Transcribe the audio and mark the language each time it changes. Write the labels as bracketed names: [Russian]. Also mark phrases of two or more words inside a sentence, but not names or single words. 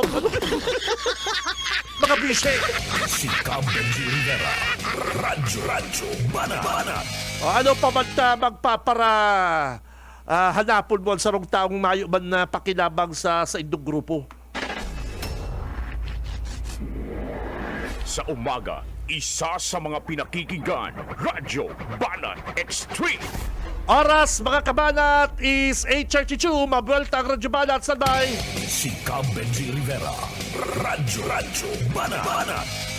[Bikol] Ano? Mga bise. Si Cab Benji Rivera. Radyo Banat. O ano pa man ta magpapara hanapon mo sa rong taong mayo man na pakinabang sa indong grupo? [Filipino] Sa umaga, isa sa mga pinakikinggan, Radyo Banat Extreme. Oras, mga kabanat, is 8:32. [Bikol] Mabuelta ang Radyo Banat. [Filipino] Sabay. Si Cab Benji Rivera. Radyo Banat.